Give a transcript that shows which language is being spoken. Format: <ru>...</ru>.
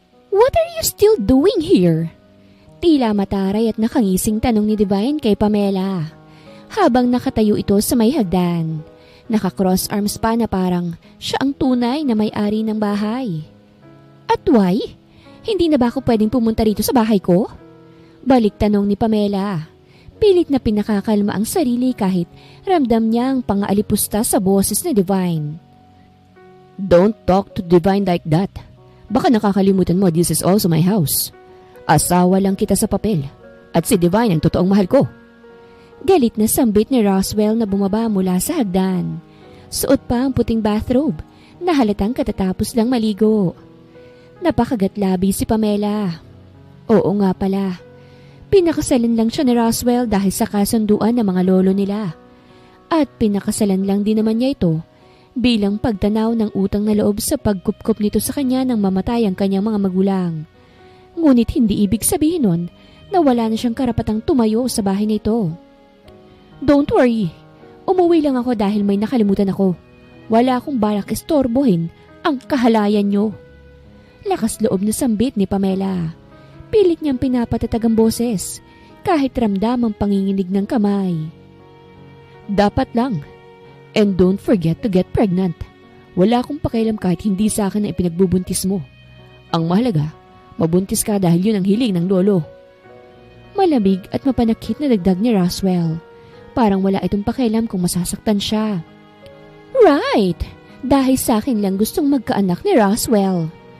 <en>What are you still doing here?</en> <tl>Tila mataray at nakangising tanong ni Divine kay Pamela. Habang nakatayo ito sa may hagdan, naka-cross arms pa na parang siya ang tunay na may-ari ng bahay. At why? Hindi na ba ako pwedeng pumunta rito sa bahay ko? Balik tanong ni Pamela. Pilit na pinakakalma ang sarili kahit ramdam niya ang pang-aalipusta sa boses ni Divine.</tl> <en>Don't talk to Divine like that.</en> <tl>Baka nakakalimutan mo</tl> <en>this is also my house.</en> <tl>Asawa lang kita sa papel at si Divine ang totoong mahal ko. Galit na sambit ni Roswell na bumaba mula sa hagdan. Suot pa ang puting bathrobe na halatang katatapos lang maligo. Napakagatlabi si Pamela. Oo nga pala. Pinakasalan lang siya ni Roswell dahil sa kasunduan ng mga lolo nila. At pinakasalan lang din naman niya ito bilang pagtanaw ng utang na loob sa pagkupkup nito sa kanya nang mamatay ang kanyang mga magulang. Ngunit hindi ibig sabihin nun na wala na siyang karapatang tumayo sa bahay nito.</tl> <en>Don't worry,</en> <tl>umuwi lang ako dahil may nakalimutan ako. Wala akong balak istorbohin ang kahalayan niyo. Lakas loob na sambit ni Pamela. Pilit niyang pinapatatag ang boses kahit ramdam ang panginginig ng kamay. Dapat lang.</tl> <en>And don't forget to get pregnant.</en> <tl>Wala akong pakialam kahit hindi sa akin na ipinagbubuntis mo. Ang mahalaga, mabuntis ka dahil yun ang hiling ng lolo. Malamig at mapanakit na dagdag ni Roswell. Parang wala itong pakialam kung masasaktan siya. Right! Dahil sa akin lang gustong magkaanak ni Roswell.</tl>